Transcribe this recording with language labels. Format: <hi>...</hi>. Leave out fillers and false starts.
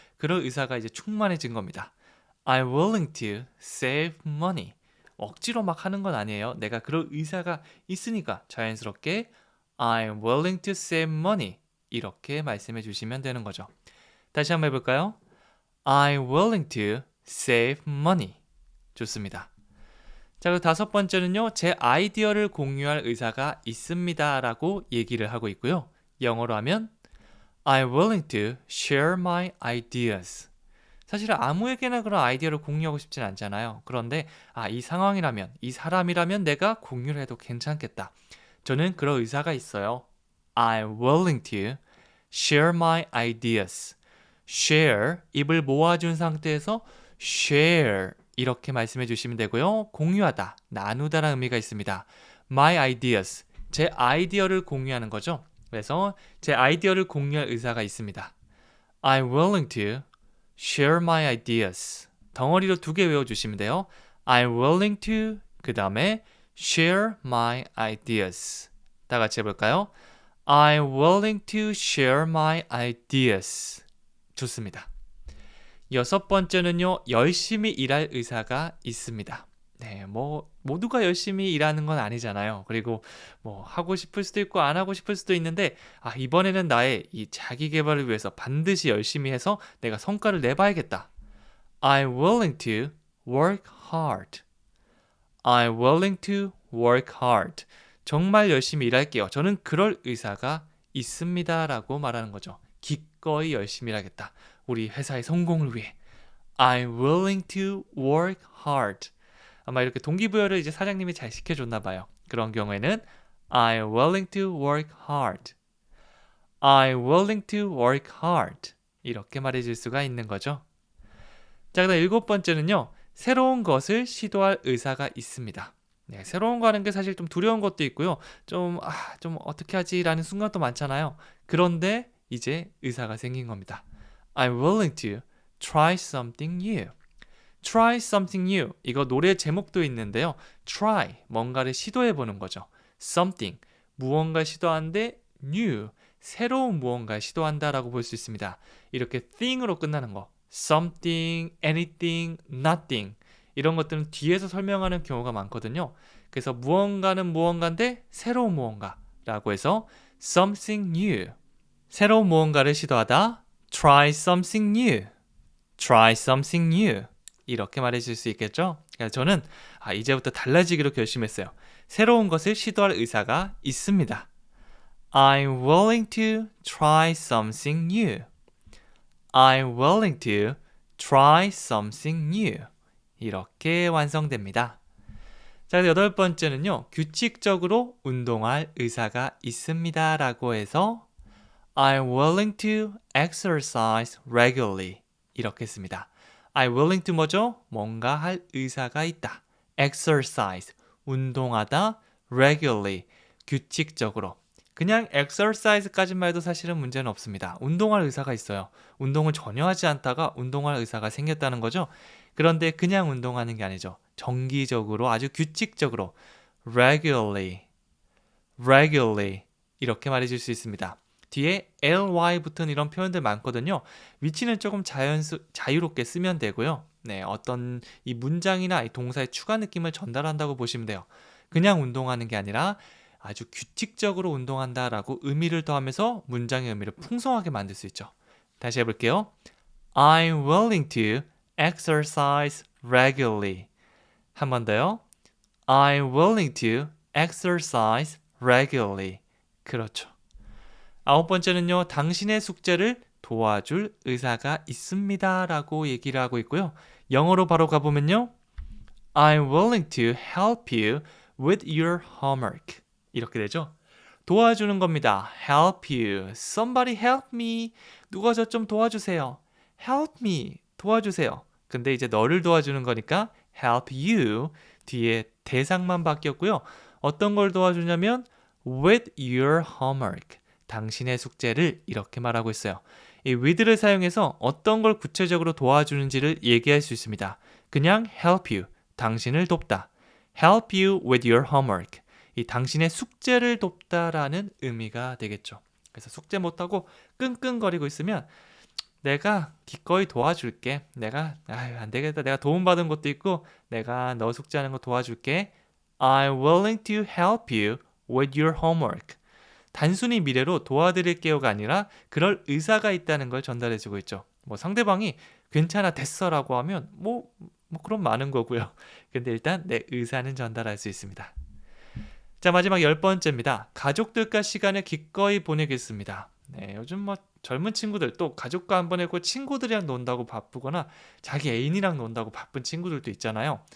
<ko>그런 의사가 이제 충만해진 겁니다.</ko> <en>I'm willing to save money.</en> <ko>억지로 막 하는 건 아니에요. 내가 그런 의사가 있으니까 자연스럽게</ko> <en>I'm willing to save money.</en> <ko>이렇게 말씀해 주시면 되는 거죠. 다시 한번 해볼까요?</ko> <en>I'm willing to save money.</en> <ko>좋습니다. 자, 그리고 다섯 번째는요. 제 아이디어를 공유할 의사가 있습니다. 라고 얘기를 하고 있고요. 영어로 하면</ko> <en>I'm willing to share my ideas.</en> <ko>사실 아무에게나 그런 아이디어를 공유하고 싶진 않잖아요. 그런데 이 상황이라면, 이 사람이라면 내가 공유를 해도 괜찮겠다. 저는 그런 의사가 있어요.</ko> <en>I'm willing to share my ideas.</en> <ko>share, 입을 모아준 상태에서 share 이렇게 말씀해 주시면 되고요. 공유하다, 나누다라는 의미가 있습니다. My ideas, 제 아이디어를 공유하는 거죠. 그래서 제 아이디어를 공유할 의사가 있습니다.</ko> <en>I'm willing to share my ideas.</en> <ko>덩어리로 2개 외워주시면 돼요.</ko> <en>I'm willing to</en> <ko>그 다음에</ko> <en>share my ideas.</en> <ko>다 같이 해볼까요?</ko> <en>I'm willing to share my ideas.</en> <ko>좋습니다. 여섯 번째는요. 열심히 일할 의사가 있습니다. 네, 뭐 모두가 열심히 일하는 건 아니잖아요. 그리고 뭐 하고 싶을 수도 있고 안 하고 싶을 수도 있는데 이번에는 나의 이 자기 개발을 위해서 반드시 열심히 해서 내가 성과를 내봐야겠다.</ko> <en>I'm willing to work hard. I'm willing to work hard.</en> <ko>정말 열심히 일할게요. 저는 그럴 의사가 있습니다라고 말하는 거죠. 기꺼이 열심히 일하겠다. 우리 회사의 성공을 위해.</ko> <en>I'm willing to work hard.</en> <ko>아마 이렇게 동기부여를 이제 사장님이 잘 시켜줬나 봐요. 그런 경우에는</ko> <en>I'm willing to work hard. I'm willing to work hard.</en> <ko>이렇게 말해줄 수가 있는 거죠. 자, 그다음 일곱 번째는요. 새로운 것을 시도할 의사가 있습니다. 네, 새로운 거 하는 게 사실 좀 두려운 것도 있고요. 좀 어떻게 하지라는 순간도 많잖아요. 그런데 이제 의사가 생긴 겁니다.</ko> <en>I'm willing to try something new. Try something new.</en> <ko>이거 노래 제목도 있는데요. Try, 뭔가를 시도해보는 거죠. Something, 무언가 시도하는데 new, 새로운 무언가를 시도한다라고 볼 수 있습니다. 이렇게 thing으로 끝나는 거.</ko> <en>Something, anything, nothing.</en> <ko>이런 것들은 뒤에서 설명하는 경우가 많거든요. 그래서 무언가는 무언가인데 새로운 무언가라고 해서 something new. 새로운 무언가를 시도하다.</ko> <en>Try something new. Try something new.</en> <ko>이렇게 말해줄 수 있겠죠? 그래서 저는 이제부터 달라지기로 결심했어요. 새로운 것을 시도할 의사가 있습니다.</ko> <en>I'm willing to try something new. I'm willing to try something new.</en> <ko>이렇게 완성됩니다. 자, 여덟 번째는요. 규칙적으로 운동할 의사가 있습니다. 라고 해서</ko> <en>I'm willing to exercise regularly.</en> <ko>이렇게 씁니다.</ko> <en>I'm willing to</en> <ko>뭐죠? 뭔가 할 의사가 있다. exercise, 운동하다. regularly, 규칙적으로. 그냥 exercise까지만 해도 사실은 문제는 없습니다. 운동할 의사가 있어요. 운동을 전혀 하지 않다가 운동할 의사가 생겼다는 거죠. 그런데 그냥 운동하는 게 아니죠. 정기적으로 아주 규칙적으로 regularly, regularly 이렇게 말해줄 수 있습니다. 뒤에 ly 붙은 이런 표현들 많거든요. 위치는 조금 자유롭게 쓰면 되고요. 네, 어떤 이 문장이나 이 동사의 추가 느낌을 전달한다고 보시면 돼요. 그냥 운동하는 게 아니라 아주 규칙적으로 운동한다라고 의미를 더하면서 문장의 의미를 풍성하게 만들 수 있죠. 다시 해볼게요.</ko> <en>I'm willing to exercise regularly.</en> <ko>한 번 더요.</ko> <en>I'm willing to exercise regularly.</en> <ko>그렇죠. 아홉 번째는요. 당신의 숙제를 도와줄 의사가 있습니다. 라고 얘기를 하고 있고요. 영어로 바로 가보면요.</ko> <en>I'm willing to help you with your homework.</en> <ko>이렇게 되죠. 도와주는 겁니다. help you.</ko> <en>Somebody help me.</en> <ko>누가 저 좀 도와주세요. help me. 도와주세요. 근데 이제 너를 도와주는 거니까 help you 뒤에 대상만 바뀌었고요. 어떤 걸 도와주냐면</ko> <en>with your homework.</en> <ko>당신의 숙제를 이렇게 말하고 있어요. 이 with를 사용해서 어떤 걸 구체적으로 도와주는지를 얘기할 수 있습니다. 그냥 help you. 당신을 돕다.</ko> <en>help you with your homework.</en> <ko>이 당신의 숙제를 돕다라는 의미가 되겠죠. 그래서 숙제 못하고 끙끙거리고 있으면 내가 기꺼이 도와줄게. 안 되겠다. 내가 도움받은 것도 있고 내가 너 숙제하는 거 도와줄게.</ko> <en>I'm willing to help you with your homework.</en> <ko>단순히 미래로 도와드릴게요가 아니라 그럴 의사가 있다는 걸 전달해주고 있죠. 뭐 상대방이 괜찮아 됐어라고 하면 뭐 그럼 많은 거고요. 근데 일단 내 의사는 전달할 수 있습니다. 자, 마지막 10번째입니다. 가족들과 시간을 기꺼이 보내겠습니다. 네, 요즘 뭐 젊은 친구들 또 가족과 한 번 해고 친구들이랑 논다고 바쁘거나 자기 애인이랑 논다고 바쁜 친구들도 있잖아요.</ko>